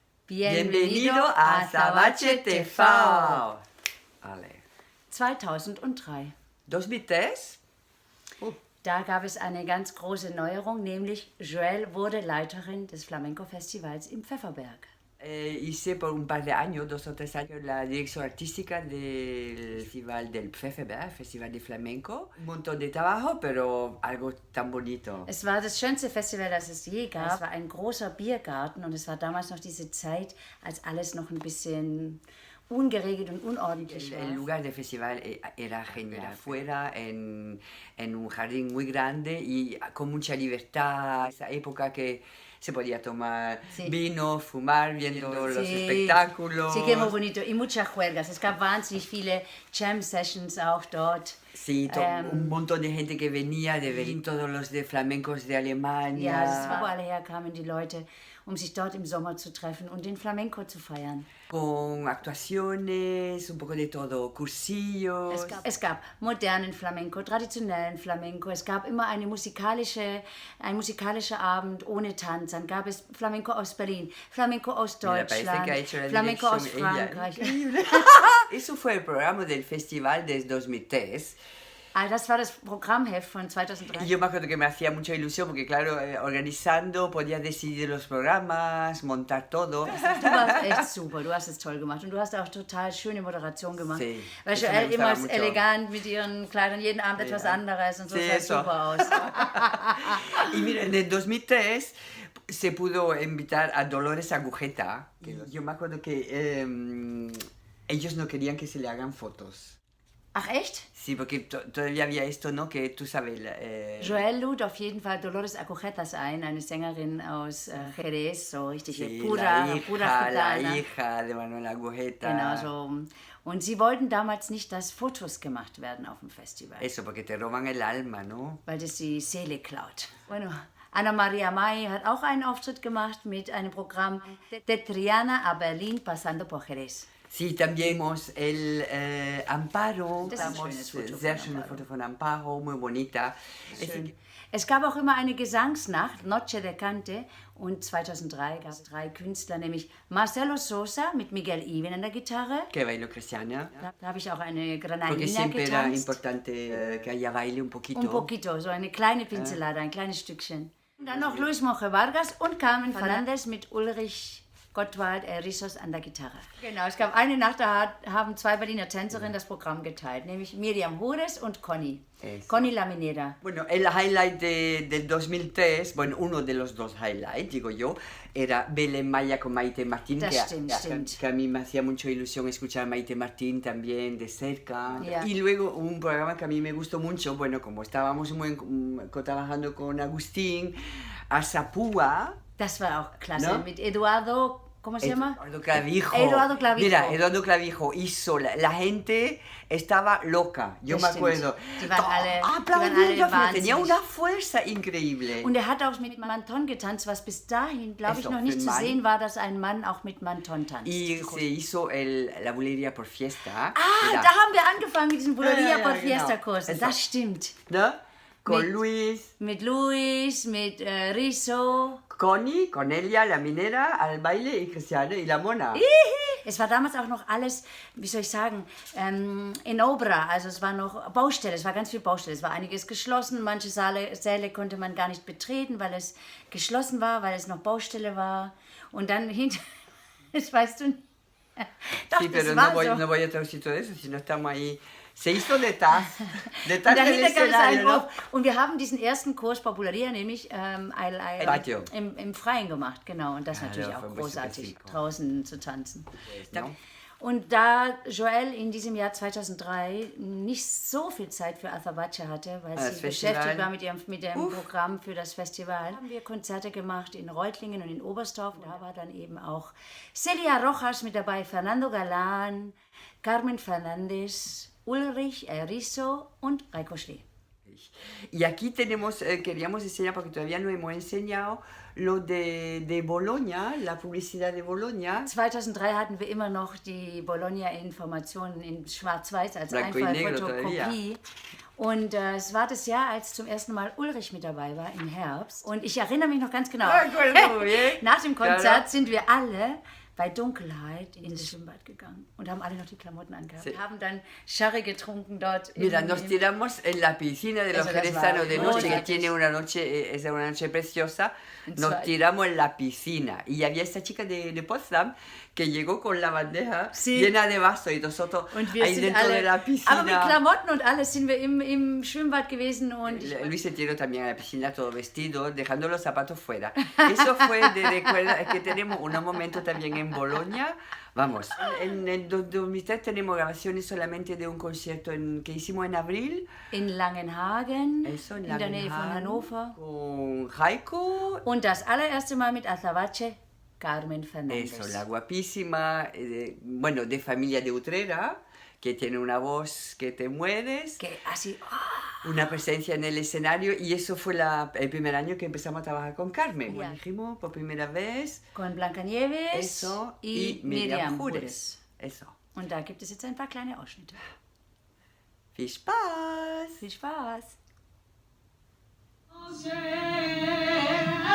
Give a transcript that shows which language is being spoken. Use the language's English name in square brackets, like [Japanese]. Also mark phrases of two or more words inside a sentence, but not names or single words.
[Spanish] Bienvenido a Azabache TV. Ale. 2003. 2003? [German] Da gab es eine ganz große Neuerung, nämlich Joelle wurde Leiterin des Flamenco-Festivals im Pfefferberg. [Spanish] Hice por un par de años, 2 o 3 años, la dirección artística del Festival del Pfefferberg, Festival de Flamenco. Un montón de trabajo, pero algo tan bonito. [German] Es war das schönste Festival, das es je gab. Es war ein großer Biergarten und es war damals noch diese Zeit, als alles noch ein bisschen ungeregelt und unordentlich war. [Spanish] El lugar del festival era genial. Fuera, en un jardín muy grande y con mucha libertad. Esa época que se podía tomar vino, fumar, viendo los espectáculos. Sí, que muy bonito. Y muchas juergas. [German] Es gab wahnsinnig viele Jam-Sessions auch dort. [Spanish] Sí, un montón de gente que venía de Berlín, todos los de flamencos de Alemania. [German] Ja, das war, wo alle herkamen, die Leute, um sich dort im Sommer zu treffen und den Flamenco zu feiern. [Spanish] Con actuaciones, un poco de todo, cursillos. [German] Es gab modernen Flamenco, traditionellen Flamenco. Es gab immer ein musikalischer Abend ohne Tanz. Dann gab es Flamenco aus Berlin, Flamenco aus Deutschland, Flamenco aus Frankreich. [Spanish] Eso fue el programa del festival de 2003. [German] Ah, das war das Programmheft von 2003. [Spanish] Y yo me acuerdo que me hacía mucha ilusión porque, claro, organizando, podías decidir los programas, montar todo. [German] Du warst echt super, du hast es toll gemacht und du hast auch total schöne Moderation gemacht. [Spanish] Sí, [German] weil Joelle immer elegant mit ihren Kleidern, jeden Abend etwas anderes und so sah super aus. [Spanish] Y mira, en el 2003 se pudo invitar a Dolores Agujeta. Yo me acuerdo que ellos no querían que se le hagan fotos. [German] Ach echt? [Spanish] Sí, porque todavía había esto, ¿no? Que tú sabes... [German] Joelle lud auf jeden Fall Dolores Agujetas ein, eine Sängerin aus Jerez, so richtig pura [Spanish] la hija de Manuel Agujeta. [German] Genau so. Und sie wollten damals nicht, dass Fotos gemacht werden auf dem Festival. [Spanish] Eso, porque te roban el alma, ¿no? [German] Weil das die Seele klaut. Bueno, Ana Maria May hat auch einen Auftritt gemacht mit einem Programm [Spanish] de Triana a Berlin pasando por Jerez. Sí, también vimos el Amparo. [German] Das ist ein schönes Foto sehr schönes Foto von Amparo, [Spanish] muy bonita. [German] Es gab auch immer eine Gesangsnacht, [Spanish] Noche de Cante, [German] und 2003 gab es 3 Künstler, nämlich Marcelo Sosa mit Miguel Even an der Gitarre. [Spanish] Que bailó Cristiana. [German] Da habe ich auch eine Granadina [Spanish] Porque siempre era [German] getanzt. [Spanish] importante que haya baile un poquito. Un poquito, [German] so eine kleine Pinzelade, ein kleines Stückchen. Und dann noch Luis Monge Vargas und Carmen Fernandez mit Ulrich Gottwald Rizos an der Gitarre. Genau, es gab eine Nacht, da haben 2 Berliner Tänzerinnen das Programm geteilt, nämlich Miriam Hures und Conny. Conny Laminera. [Spanish] Bueno, el highlight del 2003, bueno, uno de los 2 highlights, digo yo, era Belén Maya con Maite Martín, que a mí me hacía mucha ilusión escuchar a Maite Martín también de cerca. Yeah. Y luego un programa que a mí me gustó mucho, bueno, como estábamos trabajando con Agustín, Asapúa. [German] Das war auch klasse, [Spanish] ¿No? [German] mit Eduardo, [Spanish] ¿cómo se llama? Eduardo Clavijo. Eduardo Clavijo. Mira, Eduardo Clavijo hizo, la gente estaba loca, yo [German] Das [Spanish] me [German] stimmt. [Spanish] acuerdo. [German] Die waren alle [Spanish] Aplaudiendo, tenía [German] wahnsinnig. [Spanish] una fuerza increíble. [German] Und er hat auch mit Manton getanzt, was bis dahin, glaube ich, Ist noch doch nicht für zu einen sehen war, dass ein Mann auch mit Manton tanzt. [Spanish] Y se hizo la bulería por fiesta. [German] Da haben wir angefangen mit diesen Bulería por genau. Fiesta-Kursen. Das stimmt. [Spanish] ¿No? Con [German] Mit- [Spanish] Luis, [German] Mit Luis, mit Rizzo. [Spanish] Connie, Cornelia, la minera, al baile y Cristiano y la mona. [German] Es war damals auch noch alles, wie soll ich sagen, in Obra, also es war noch Baustelle, es war ganz viel Baustelle, es war einiges geschlossen, manche Säle konnte man gar nicht betreten, weil es geschlossen war, weil es noch Baustelle war und dann hinter, das weißt du nicht. Doch, [Spanish] Sí, [German] das [Spanish] pero [German] war [Spanish] no voy a traducir todo eso, si no estamos ahí. Se hizo detrás [German] Und [Spanish] del [German] dahinter gab es einen [Spanish] escenario, [German] Wurf. [Spanish] ¿no? [German] Und wir haben diesen ersten Kurs Popularia nämlich [Spanish] Patio. [German] im Freien gemacht, genau. Und das ist natürlich Ja, auch [Spanish] fue muy [German] großartig, [Spanish] específico. [German] draußen zu tanzen. [Spanish] ¿No? [German] Und da Joelle in diesem Jahr 2003 nicht so viel Zeit für Azabache hatte, weil Das sie Festival. beschäftigt war mit dem Programm für das Festival, haben wir Konzerte gemacht in Reutlingen und in Oberstdorf. Da war dann eben auch Celia Rojas mit dabei, Fernando Galan, Carmen Fernandez, Ulrich Rizzo und Reiko Schlee. [Spanish] Y aquí tenemos, queríamos enseñar, porque todavía no hemos enseñado, lo de Bologna, la publicidad de Bologna. [German] 2003 hatten wir immer noch die Bologna-Informationen in Schwarz-Weiß als [Spanish] Blanco y negro [German] Einfallfotokopie. Und es war das Jahr, als zum ersten Mal Ulrich mit dabei war, im Herbst. Und ich erinnere mich noch ganz genau. [Spanish] Me acuerdo muy bien. [German] Nach dem Konzert [Spanish] Claro. [German] sind wir alle bei Dunkelheit ins Schwimmbad gegangen und haben alle noch die Klamotten angehabt. Wir haben dann Sherry getrunken dort. [Spanish] Mira, nos tiramos en la piscina de los jerezanos de noche, que tiene una noche, es una noche preciosa. Nos tiramos en la piscina. Y había esta chica de Potsdam que llegó con la bandeja llena de vasos y nosotros ahí dentro de la piscina. [German] Aber mit Klamotten und alles sind wir im Schwimmbad gewesen. Und [Spanish] Luis se tiró también a la piscina todo vestido, dejando los zapatos fuera. Eso fue de recuerda, es que tenemos unos momentos también en Bolonia. Vamos, en el 2003 tenemos grabaciones solamente de un concierto que hicimos en abril. [German] In Langenhagen, [Spanish] Eso, [German] in der Nähe von Hannover. [Spanish] Con Heiko. [German] Und das allererste Mal mit Azabache, Carmen Fernández. [Spanish] Eso, la guapísima, bueno, de familia de Utrera, que tiene una voz que te mueres. Que así... Una presencia en el escenario, y eso fue el primer año que empezamos a trabajar con Carmen. Ja. Dijimos por primera vez. Con Blancanieves Eso, y Miriam Jures. Eso. [German] Und da gibt es jetzt ein paar kleine Ausschnitte. Viel Spaß! Viel Spaß!